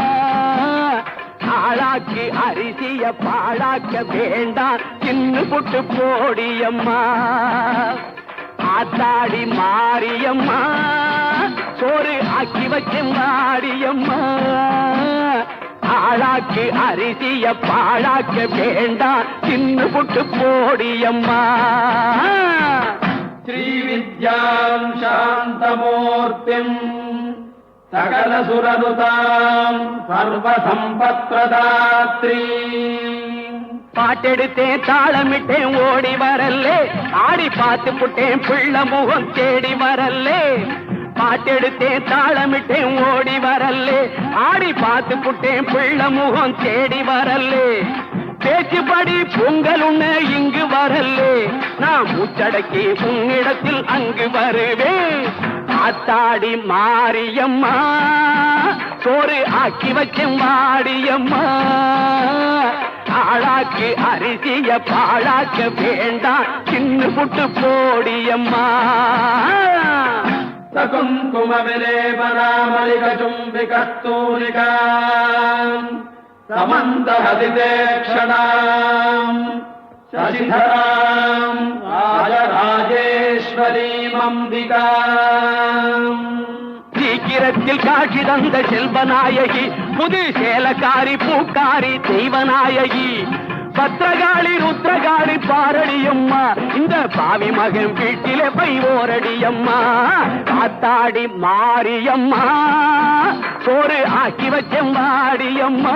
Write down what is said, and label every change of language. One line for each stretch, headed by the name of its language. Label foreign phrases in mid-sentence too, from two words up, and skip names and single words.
Tamil: ஆளாக்கு அரிசிய பாழாக்க வேண்டாம் சின்ன புட்டு போடியம்மா. ஆத்தாடி மாரியம்மா சோறு ஆக்கி வச்செம்பாடியம்மா. ஆளாக்கு அரிசிய பாழாக்க வேண்டாம் சின்ன புட்டு போடியம்மா.
Sanskrit: श्रीविद्याम् शान्तमूर्तिम् सकलसुरनुताम् सर्वसम्पत्प्रदात्री.
Tamil: பாட்டெடுத்தேன் தாளமிட்டேன் ஓடி வரல்லே, ஆடி பார்த்து புட்டேன் பிள்ள முகம் தேடி வரல்லே. பாட்டெடுத்தேன் தாளமிட்டேன் ஓடி வரல்லே, ஆடி பார்த்து புட்டேன் பிள்ள முகம் தேடி வரல்லே. பேச்சுப்படி பொங்கல் உண்ண இங்கு வரல்லே, நான் மூச்சடக்கி உன்னிடத்தில் அங்கு வருவேன். ஆத்தாடி மாரியம்மா சோறு ஆக்கி வச்சேன் வாடியம்மா. ஆளாக்கு அரிசிய பாழாக்க வேண்டாம் சின்ன புட்டு போடியம்மா.
Sanskrit: सकुङ्कुम विलेपनामलिकचुम्बिकस्तूलिका समन्तहसितेक्षणाम् शशिधराम् राजराजेश्वरीमम्बिका.
Tamil: சீக்கிரத்தில் காட்சி தந்த செல்வநாயகி, புது சேலக்காரி பூக்காரி தெய்வநாயகி. பத்திரகாளி ருத்ரகாளி பாரடியம்மா, இந்த பாவி மகன் வீட்டிலே போய் ஓரடியம்மா. ஆத்தாடி மாரியம்மா சோறு ஆக்கி வச்செம்பாடியம்மா.